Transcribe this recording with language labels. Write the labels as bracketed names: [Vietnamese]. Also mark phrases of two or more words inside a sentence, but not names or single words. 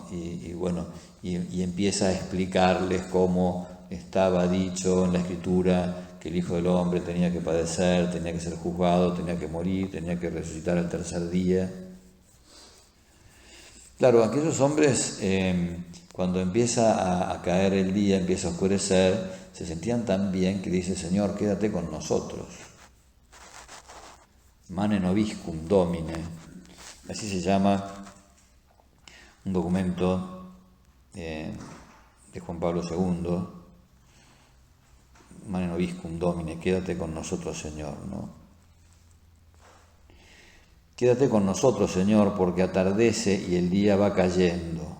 [Spanish] Y empieza a explicarles cómo estaba dicho en la Escritura que el Hijo del Hombre tenía que padecer, tenía que ser juzgado, tenía que morir, tenía que resucitar al tercer día. Claro, aquellos hombres, cuando empieza a caer el día, empieza a oscurecer, se sentían tan bien que dice: Señor, quédate con nosotros. [Latin] Mane nobiscum Domine. [Spanish] Así se llama un documento de Juan Pablo II. [Latin] Mane nobiscum Domine, [Spanish] quédate con nosotros, Señor, ¿no? Quédate con nosotros, Señor, porque atardece y el día va cayendo.